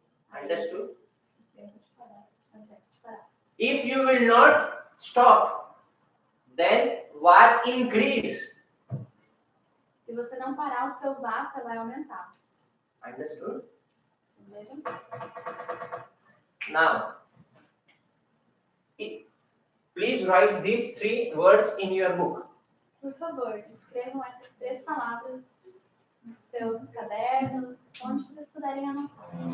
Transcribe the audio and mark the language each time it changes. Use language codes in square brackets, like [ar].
[en] Understood? [pt] Deixa eu parar. [en] If you will not stop, then what increase? [pt] Se você não parar, o seu vata vai aumentar. [en] Understood? [pt] Entenderam? [en] Now, please write these 3 words in your book. [pt] Por favor, escrevam essas 3 palavras nos seus cadernos, onde vocês puderem anotar.